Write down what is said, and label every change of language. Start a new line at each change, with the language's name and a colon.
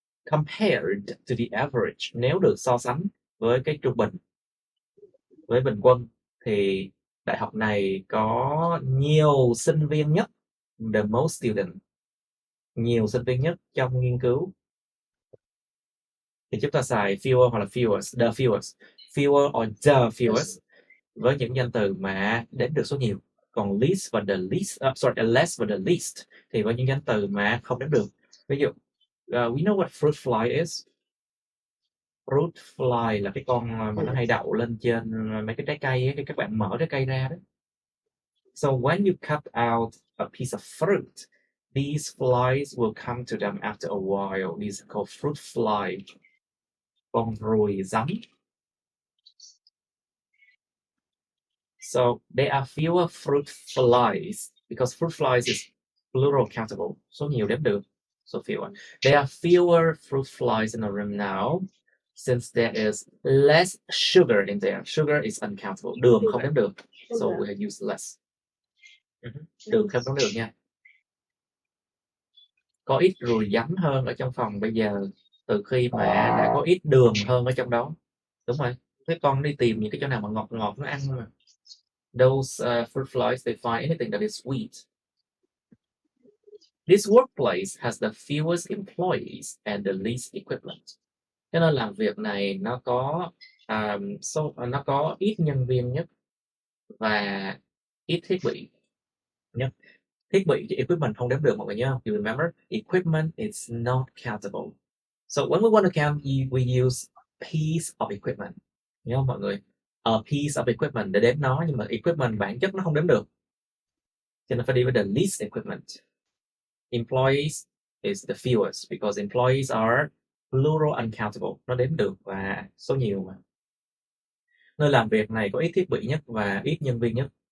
English: Compared to the average,
Vietnamese: nếu được so sánh với cái trung bình, với bình quân, thì đại học này có nhiều sinh viên nhất,
English: the most student,
Vietnamese: nhiều sinh viên nhất trong nghiên cứu, thì chúng ta xài fewer hoặc là fewest, the fewest,
English: fewer or the fewest
Vietnamese: với những danh từ mà đếm được số nhiều. Còn least và the least, less và the least thì với những danh từ mà không đếm được. Ví dụ
English: we know what fruit fly is.
Vietnamese: Fruit fly là cái con mà nó hay đậu lên trên mấy cái trái cây ấy, khi các bạn mở trái cây ra đó.
English: So when you cut out a piece of fruit, these flies will come to them after a while. These are called fruit fly.
Vietnamese: Con ruồi rắn.
English: So there are fewer fruit flies because fruit flies is plural countable.
Vietnamese: Số nhiều đếm được.
English: So fewer. There are fewer fruit flies in the room now since there is less sugar in there. Sugar is uncountable.
Vietnamese: Đường không đếm được.
English: So we have used less.
Vietnamese: Đường không đếm được nha. Có ít ruồi giấm hơn ở trong phòng bây giờ từ khi mà đã có ít đường hơn ở trong đó. Đúng rồi. Thế con đi tìm những cái chỗ nào mà ngọt ngọt nó ăn mà.
English: Those fruit flies, they find anything that is sweet. This workplace has the fewest employees and the least equipment.
Vietnamese: Cái nơi làm việc này nó có nó có ít nhân viên nhất và ít thiết bị nhất. Thiết bị thì equipment không đếm được mọi người nhớ không?
English: You remember, equipment is not countable. So when we want to count, we use piece of equipment.
Vietnamese: Nhớ không mọi người? A piece of equipment để đếm nó, nhưng mà equipment bản chất nó không đếm được. Cho nên phải đi với the least equipment.
English: Employees is the fewest because employees are plural uncountable.
Vietnamese: Nó đếm được và số nhiều mà. Nơi làm việc này có ít thiết bị nhất và ít nhân viên nhất.